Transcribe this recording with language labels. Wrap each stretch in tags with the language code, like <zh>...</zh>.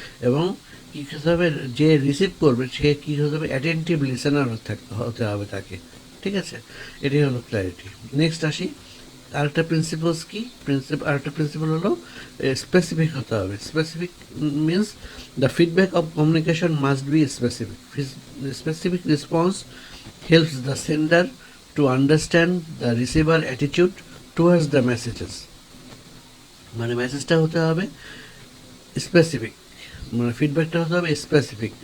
<bn>এবং কী হতে হবে, যে রিসিভ করবে সে কী হতে হবে, অ্যাটেন্টিভ লিসেনার হতে হবে তাকে, ঠিক আছে। এটাই হলো ক্ল্যারিটি। নেক্সট আসি, আরেকটা প্রিন্সিপালস কি, আরেকটা প্রিন্সিপাল হলো স্পেসিফিক হতে হবে।</bn> <en>Specific means the feedback of communication must be specific. Specific response helps the sender to understand the receiver attitude towards the messages.</en> <bn>মানে মেসেজটা হতে হবে স্পেসিফিক, মানে ফিডব্যাকটা হতে হবে স্পেসিফিক।</bn>